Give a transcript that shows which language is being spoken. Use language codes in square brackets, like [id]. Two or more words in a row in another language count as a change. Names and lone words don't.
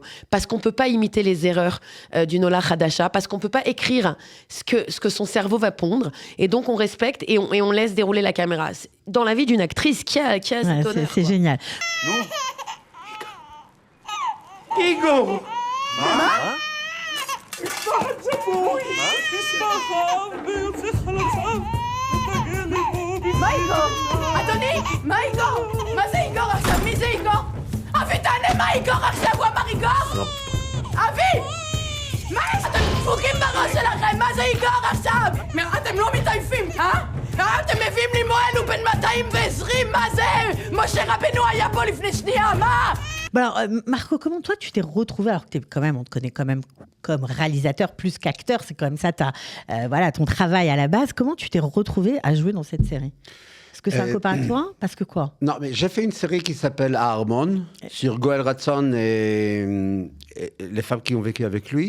[fr] Parce qu'on peut pas imiter les erreurs d'une [he] עולה חדשה, [fr] parce qu'on peut pas écrire ce que son cerveau va pondre. Et donc, on respecte et on laisse dérouler la caméra. Dans la vie d'une actrice, qui a cet honneur. C'est génial. Igor [he] מה איגור? אדוני, מה איגור? מה זה איגור עכשיו? מי זה איגור? אבי, תענה מה איגור עכשיו? הוא אמר איגור? אבי! מה יש? אתם דפוקים בראש שלכם, מה זה איגור עכשיו? אתם לא מתעייפים, אתם מביאים לי מועל, הוא בן 220, מה זה? moshe רבנו היה פה לפני שנייה, מה? [fr] Bon alors, Marco, comment toi tu t'es retrouvé, alors que on te connaît quand même comme réalisateur plus qu'acteur, c'est quand même ça voilà, ton travail à la base. Comment tu t'es retrouvé à jouer dans cette série ? Parce que c'est un copain à toi ? Parce que quoi ? Non, mais j'ai fait une série qui s'appelle Harmon, sur Goël Ratson et les femmes qui ont vécu avec lui.